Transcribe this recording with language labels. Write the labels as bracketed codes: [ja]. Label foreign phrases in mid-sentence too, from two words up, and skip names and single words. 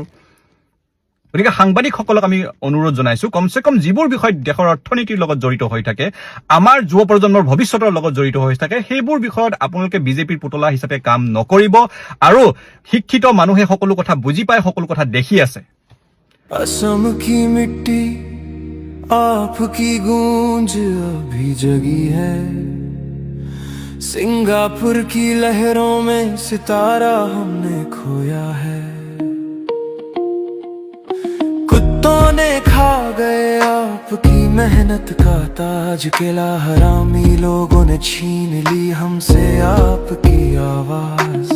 [as] গতিকে সাংবাদিকসকলক আমি অনুৰোধ জনাইছো, কমচে কম যিবোৰ বিষয়ত দেশৰ অৰ্থনীতিৰ লগত জড়িত হৈ থাকে, আমাৰ যুৱ প্ৰজন্মৰ ভৱিষ্যতৰ লগত জড়িত হৈ থাকে, সেইবোৰ বিষয়ত আপোনালোকে বিজেপিৰ পুতলা হিচাপে কাম নকৰিব। আৰু শিক্ষিত মানুহে সকলো কথা বুজি পায়, সকলো কথা দেখি আছে। [hi] असम की मिट्टी आपकी गूंज अभी जगी है, सिंगापुर की लहरों में सितारा हमने खोया है, कुत्तों ने खा गए आपकी मेहनत का ताज किला, हरामी लोगों ने छीन ली हमसे आपकी आवाज।